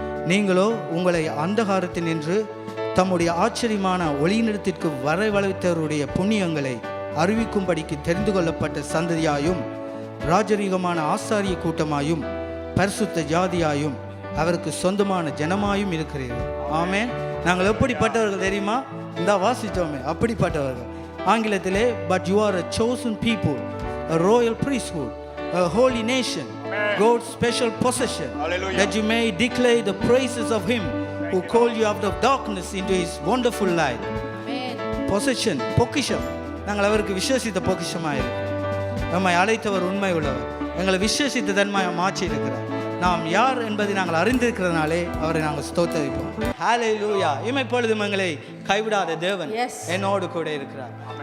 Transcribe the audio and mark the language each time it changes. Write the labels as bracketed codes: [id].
[ta] நீங்களோ உங்களை அந்தகாரத்தில் நின்று தம்முடைய ஆச்சரியமான ஒளியினிடத்திற்கு வரவழைத்தவருடைய புண்ணியங்களை அறிவிக்கும்படிக்கு தெரிந்து கொள்ளப்பட்ட சந்ததியாயும் ராஜரீகமான ஆசாரிய கூட்டமாயும் பரிசுத்த ஜாதியாயும் அவருக்கு சொந்தமான ஜனமாயும் இருக்கிறீர்கள். ஆமென். நாங்கள் எப்படிப்பட்டவர்கள் தெரியுமா? இந்த வாசித்தோமே, அப்படிப்பட்டவர்கள். [en] ஆங்கிலத்திலே but you are a chosen people, a royal priesthood, a holy nation, God's special possession, that you may declare the praises of him who called you out of darkness into his wonderful light. Possession, [ta] பொக்கிஷம். நாங்கள் அவருக்கு விசேஷித்த பொக்கிஷமாக இருக்கிறோம். நம்மை அழைத்தவர் உண்மை உள்ளவர், எங்களை விசேஷித்த தன்மையாக மாற்றி இருக்கிறார். நாம் யார் என்பதை நாங்கள் அறிந்திருக்கிறதுனாலே அவரை நாங்கள் ஸ்தோத்தரிப்போம். ஹல்லேலூயா. இமைப்பொழுதும் எங்களை கைவிடாத தேவன் என்னோடு கூட இருக்கிறார்.